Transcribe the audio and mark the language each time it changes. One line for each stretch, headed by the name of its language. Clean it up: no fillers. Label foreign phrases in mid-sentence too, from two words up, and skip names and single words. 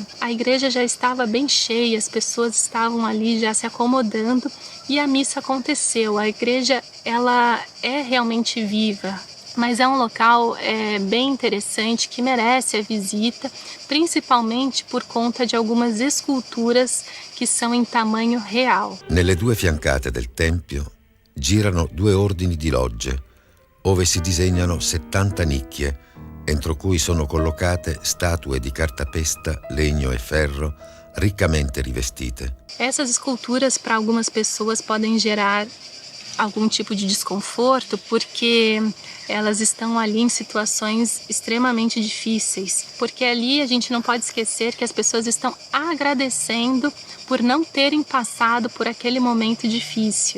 Portuguese: A igreja já estava bem cheia, as pessoas estavam ali já se acomodando e a missa aconteceu. A igreja ela é realmente viva, mas é um local bem interessante que merece a visita, principalmente por conta de algumas esculturas que são em tamanho real.
Italian: Nelle due fiancate del tempio girano due ordini di logge, ove si disegnano 70 nicchie, entro cui sono collocate statue di cartapesta, legno e ferro riccamente rivestite.
Portuguese: Essas esculturas para algumas pessoas podem gerar algum tipo de desconforto porque elas estão ali em situações extremamente difíceis, porque ali a gente não pode esquecer que as pessoas estão agradecendo por não terem passado por aquele momento difícil.